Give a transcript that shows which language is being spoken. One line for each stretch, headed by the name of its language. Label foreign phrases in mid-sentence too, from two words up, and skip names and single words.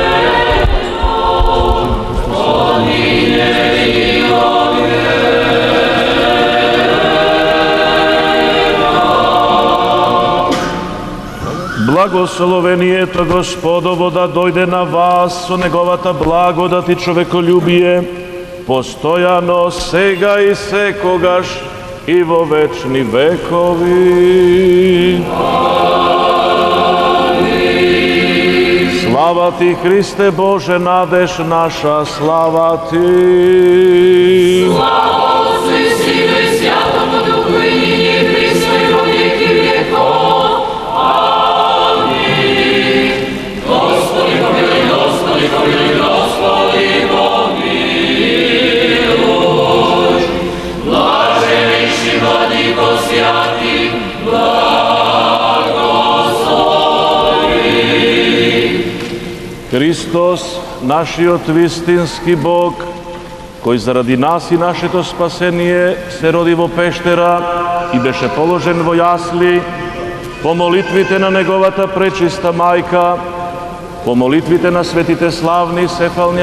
Macedonian: Благословението Господово да дојде на вас со неговата благодат и човеколюбие, постојано, сега и секогаш и во вечни векови. Амин.
Church Slavic: Слава Ти, Христе Боже, надеж наша, слава Ти. Слава Отцу и Сину и Святому Духу, и нині и присно и во веки веков. Амин. Господи помилуй, Господи помилуй, Господи помилуj. Блаженнейший Владыко святый, благослови.
Macedonian: Христос, нашиот вистински Бог, кој заради нас и нашето спасение се роди во пештера и беше положен во јасли, по молитвите на неговата пречиста мајка, по молитвите на светите славни сефални